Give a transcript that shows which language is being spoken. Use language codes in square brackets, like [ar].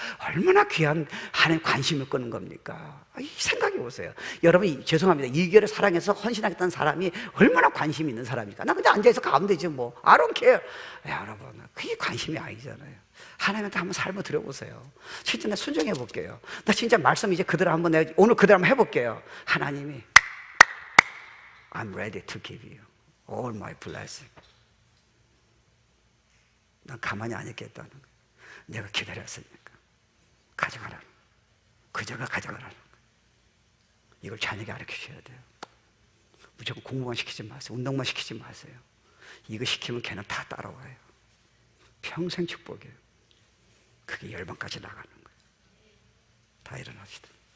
[ko] 얼마나 귀한 하나님 관심을 끄는 겁니까? 이 생각해 보세요. 여러분 죄송합니다. 이 교회를 사랑해서 헌신하겠다는 사람이 얼마나 관심이 있는 사람입니까? 나 그냥 앉아서 가면 되지 뭐. [en] I don't care. [ko] 여러분 그게 관심이 아니잖아요. 하나님한테 한번 삶을 드려보세요. 진짜 나 순종해 볼게요. 나 진짜 말씀 이제 그대로 한번 내가 오늘 그대로 한번 해볼게요. 하나님이 [en] I'm ready to give you all my blessing. [ko] 난 가만히 안 있겠다는 거예요. 내가 기다렸으니까 가져가라는 거예요. 그저가 가져가라는 거예요. 이걸 자녀에게 가르치셔야 돼요. 무조건 공부만 시키지 마세요. 운동만 시키지 마세요. 이거 시키면 걔는 다 따라와요. 평생 축복이에요. 그게 열방까지 나가는 거예요. 다 일어납시다.